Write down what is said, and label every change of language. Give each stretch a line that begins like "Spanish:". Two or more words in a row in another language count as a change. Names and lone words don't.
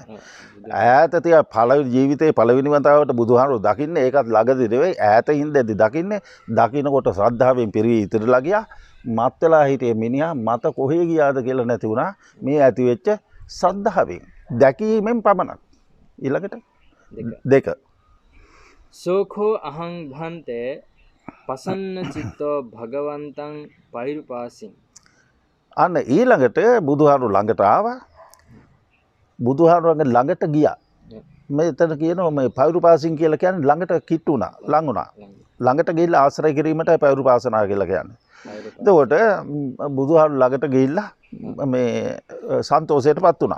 Sinhala: ඈත තියා පළවෙනි ජීවිතේ පළවෙනි වතාවට බුදුහාමුදුරුවෝ දකින්නේ ඒකත් ළඟදී නෙවෙයි ඈත ඉඳද්දි දකින්නේ. දකින්නකොට ශ්‍රද්ධාවෙන් පිරී ඉතිරිලා ගියා. මත් වෙලා හිටියේ මිනිහා මත කොහේ ගියාද කියලා නැති වුණා. මේ ඇති වෙච්ච ශ්‍රද්ධාවෙන් දැකීමෙන් පමණක්. ඊළඟට දෙක.
Pali: සෝඛෝ අහං භන්තේ පසන්න චිත්තෝ භගවන්තං පෛරුපාසින්.
Sinhala: අන්න ඊළඟට බුදුහාමුදුරුවෝ ළඟට ආවා. බුදුහාමුදුරුවන්ගේ ළඟට ගියා. මෙතන කියනවා මේ පෛරුපාසින් කියලා කියන්නේ ළඟට කිට්ටු වුණා, ලං වුණා. ළඟට ගිහිල්ලා ආශ්‍රය කිරීමට පෛරුපාසනා කියලා කියන්නේ. එතකොට බුදුහාමුදුරුවෝ ළඟට ගිහිල්ලා මේ සන්තෝෂයටපත් වුණා.